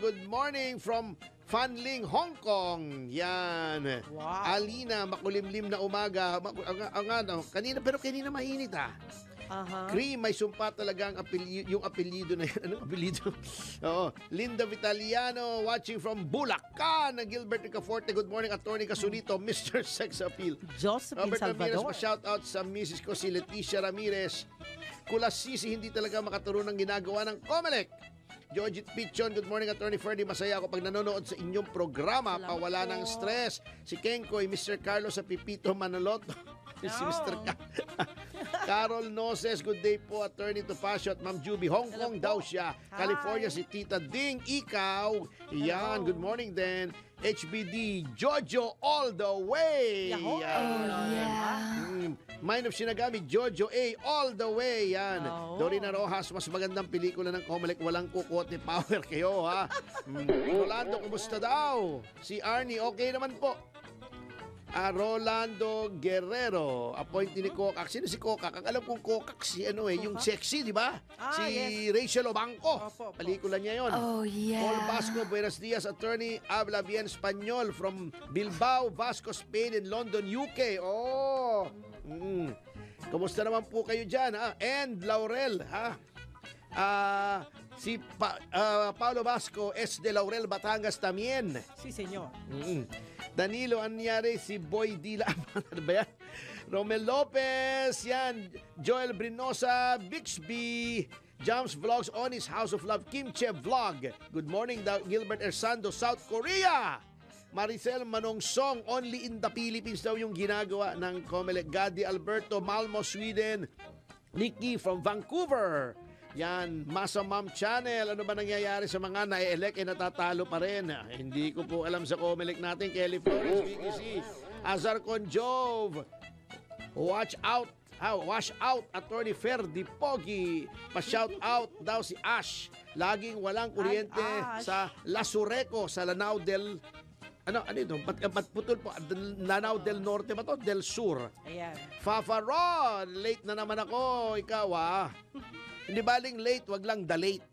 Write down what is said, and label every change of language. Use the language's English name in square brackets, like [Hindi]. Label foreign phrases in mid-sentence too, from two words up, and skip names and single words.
[English] Good morning from Fanling, Hong Kong. Yan. Wow. [Filipino] Alina, makulimlim na umaga. Kanina mainit Cream, may sumpa talaga yung apelyido na yan. Anong apelyido? Oo. Linda Vitaliano, [English] watching from Bulacan. Gilbert Ricaforte, good morning. Attorney Casunito, Mr. Sex Appeal. Josephine Robert Ramirez, Salvador. shout out [Filipino] sa misis ko, si Leticia Ramirez. Kulasisi, hindi talaga makaturo ng ginagawa ng Comelec. Georgette Pichon, [English] good morning, [Filipino] Attorney Ferdy. Masaya ako pag nanonood sa inyong programa. Pawala ng stress. Si Kenkoy, Mr. Carlos sa Pipito Manoloto. Si Mr. Carol Noses, [English] good day [Filipino] po, Attorney Topacio at Ma'am Juby. Hong Kong daw siya. California, si Tita Ding. Ikaw. Yan, [English] good morning din. HBD, Jojo all the way. Mind of Shinagami, Jojo A all the way. [Filipino] Yan. Dorina Rojas, mas magandang pelikula ng Comelec. Walang kukot ni Power kayo, ha? Rolando, kumusta daw? Si Arnie, okay naman po. Rolando Guerrero, appointee ni Kokak. Sino si Kokak? Ang alam kong Kokak si yung sexy, di ba? Si Rachel Obanco. Pelikula niya yon. [Spanish] Paul Vasco, buenos dias, attorney. Habla bien español [English] from Bilbao, Vasco, Spain and London, UK. [Filipino] Kumusta naman po kayo dyan, ha? [English] And Laurel, [Spanish] ha? Si Paulo Vasco es de Laurel, Batangas también. Si, senyor. [Filipino] Danilo, anyari si Boy Dila. Ano ba yan? Romel Lopez, yan. [English] Joel Brinosa, Bixby, Jams Vlogs on his House of Love, Kimche Vlog. Good morning, Gilbert Ersando, South Korea. [Filipino] Maricel Manongsong, [English] only in the Philippines [Filipino] daw yung ginagawa ng Comelec. [English] Gadi Alberto, Malmo, Sweden. Nikki from Vancouver. [Filipino] Yan, Masa Ma'am Channel. Ano ba nangyayari sa mga na-elect natatalo pa rin? Hindi ko po alam sa Comelec natin. Kelly Flores, Vicky C. Azar Conjove. [English] Watch out. Wash out, Attorney Ferdy Pogi. [Filipino] Pa-shout out daw si Ash. Laging walang kuryente sa Lasureco, sa Lanao del... Ano ito? Putol po. Lanao del Norte ba to? Del Sur. Ayan. Fafa Ron, late na naman ako. Ikaw, Hindi baling late, wag lang the-late.